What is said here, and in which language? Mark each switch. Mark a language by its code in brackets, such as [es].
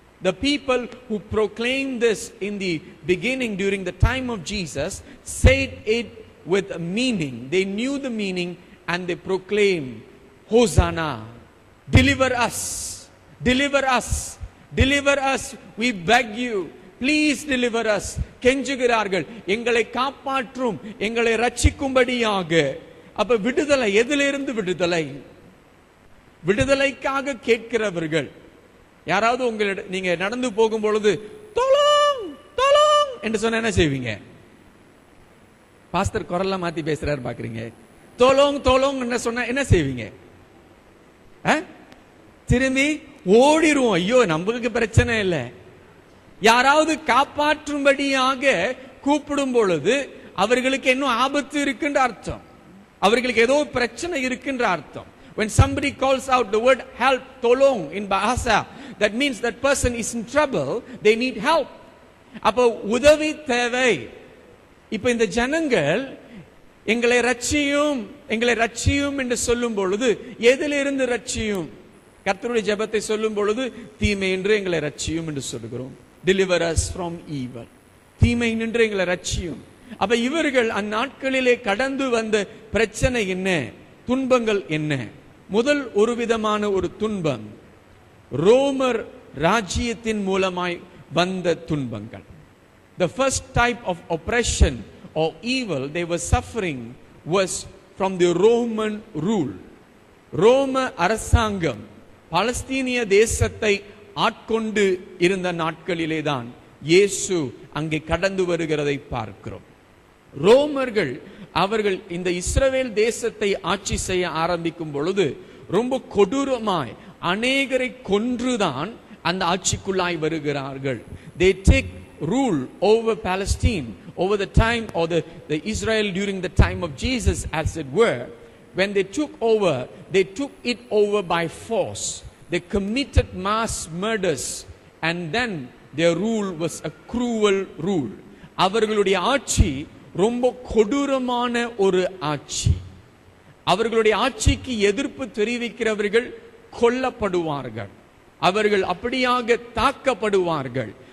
[en] The people who proclaimed this in the beginning during the time of Jesus said it with a meaning. They knew the meaning and they proclaimed, Hosanna, deliver us, deliver us, deliver us, we beg you, please deliver us. [ta] கெஞ்சுகிறார்கள், எங்களை காப்பாற்றும், எங்களை ரட்சிக்கும்படியாக. அப்ப விடுதலை, எதிலிருந்து விடுதலை? விடுதலைக்காக கேட்கிறவர்கள். யாராவது உங்களிட நீங்க நடந்து போகும் பொழுது தோலோங் தோலோங் என்று சொன்ன என்ன செய்வீங்க? பாஸ்டர் குரல்ல மாத்தி பேசுறாரு பாக்குறீங்க. தோலோங் தோலோங் என்ன சொன்ன என்ன செய்வீங்க? திரும்பி ஓடிடுவோம். ஐயோ நமக்கு பிரச்சனை இல்லை. யாராவது காப்பாற்றும்படியாக கூப்பிடும் பொழுது அவர்களுக்கு இன்னும் ஆபத்து இருக்குன்ற அர்த்தம், அவர்களுக்கு ஏதோ பிரச்சனை இருக்கின்ற அர்த்தம். [en] When somebody calls out the word help, tolong in Bahasa, that means that person is in trouble, they need help. [ta] அப்ப உதவி தேவை. இப்ப இந்த ஜனங்கள் எங்களை ரட்சியும், எங்களை ரட்சியும் என்று சொல்லும் பொழுது எதிலிருந்து ரட்சியும்? கர்த்தருடைய ஜெபத்தை சொல்லும் பொழுது தீமை என்று எங்களை ரட்சியும் என்று சொல்கிறோம். [en] Deliver us from evil. [ta] தீமை நின்று எங்களை ரட்சியும். அப்ப இவர்கள் அந்நாட்களிலே கடந்து வந்த பிரச்சனை என்ன, துன்பங்கள் என்ன? முதல் ஒரு விதமான ஒரு துன்பம் ரோமர் ராஜ்யத்தின் மூலமாய் வந்த துன்பங்கள். [en] The first type of oppression or evil they were suffering was from the Roman rule. [ta] ரோம அரசாங்கம் பாலஸ்தீனிய தேசத்தை ஆட்கொண்டு இருந்த நாட்களிலே தான் இயேசு அங்கே கடந்து வருகிறதை பார்க்கிறோம். ரோமர்கள் அவர்கள் இந்த இஸ்ரவேல் தேசத்தை ஆட்சி செய்ய ஆரம்பிக்கும் பொழுது ரொம்ப கொடூரமாய் அநேகரை கொன்றுதான் அந்த ஆட்சிக்குள்ளாய் வருகிறார்கள். [en] They take rule over Palestine over the time or the Israel during the time of Jesus, as it were. When they took over, they took it over by force. They committed mass murders and then their rule was a cruel rule. [ta] அவர்களுடைய ஆட்சி ரொம்ப கொடூரமான ஒரு ஆட்சி. அவர்களுடைய ஆட்சிக்கு எதிர்ப்பு தெரிவிக்கிறவர்கள் கொல்லப்படுவார்கள், அவர்கள் அப்படியாக தாக்கப்படுவார்கள்.